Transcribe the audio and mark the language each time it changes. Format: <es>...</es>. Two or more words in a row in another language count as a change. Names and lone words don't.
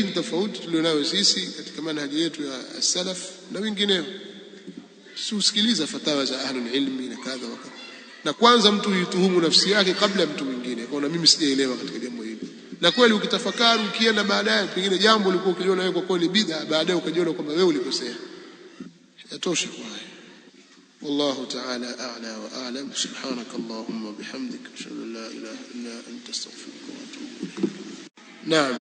<sw>ni tofauti tulionayo sisi katika manhaji yetu ya salaf na wengineo usikiliza fatawa za</sw> <ar>أهل العلم</ar> <sw>na kadha wakati na kwanza mtu yutuhumu nafsi yake kabla mtu mwingine kwa mimi sijaelewa katika jambo hili na kweli ukitafakari ukienda baadaye pengine jambo ulikuwa ukiliona wewe kwa kweli bid'a baadaye ukajiona kwamba wewe ulikosea yatosha kwa haya</sw> <ar>والله تعالى أعلى وأعلم سبحانك اللهم وبحمدك أشهد أن لا إله إلا أنت أستغفرك وأتوب إليك نعم</ar>